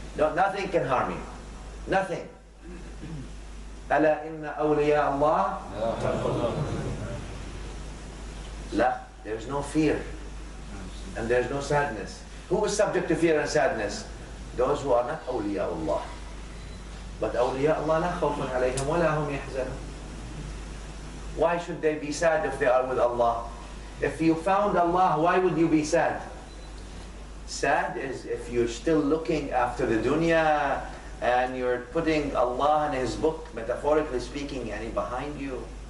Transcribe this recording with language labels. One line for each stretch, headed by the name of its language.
English: No, nothing can harm you. Nothing.
Arabic: ألا إن أولياء الله لا.
English: There's no fear. And there's no sadness. Who is subject to fear and sadness? Those who are not awliya Allah. But awliya Allah
Arabic: لا خوف عليهم ولا هم يحزنون.
English: Why should they be sad if they are with Allah? If you found Allah, why would you be sad? Sad is if you're still looking after the dunya and you're putting Allah and His book, metaphorically speaking, and behind you.